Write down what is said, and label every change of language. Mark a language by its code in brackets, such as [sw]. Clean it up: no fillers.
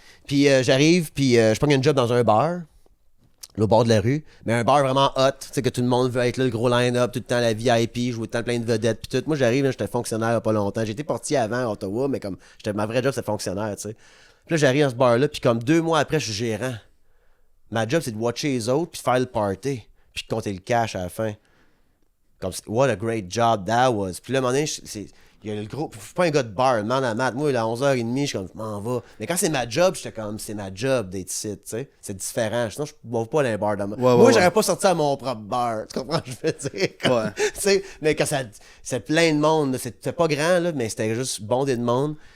[fr] Puis j'arrive, puis je prends un job dans un bar, au bord de la rue, mais un bar vraiment hot, tu sais, que tout le monde veut être là, le gros line-up, tout le temps la VIP, jouer tout le temps plein de vedettes, puis tout. Moi, j'arrive, là, j'étais fonctionnaire il y a pas longtemps. J'étais portier avant à Ottawa, mais comme, ma vraie job, c'était fonctionnaire, tu sais. Puis là, j'arrive dans ce bar-là, puis comme 2 mois après, je suis gérant. Ma job, c'est de watcher les autres, puis de faire le party, puis de compter le cash à la fin. [en] Comme, what a great job that was. [fr] Puis là, à un moment donné, il y a le gros. Je suis pas un gars de bar, le man à mat. Moi, à 11h30, je suis comme, je m'en vais. Mais quand c'est ma job, j'étais comme, c'est ma job d'être ici, tu sais. C'est différent. Sinon, je ne vais pas aller à un bar dans moi, j'aurais pas sorti à mon propre bar. Tu comprends ce que je veux dire? Comme, tu sais, mais quand c'est plein de monde, c'était pas grand, là, mais c'était juste bondé de monde.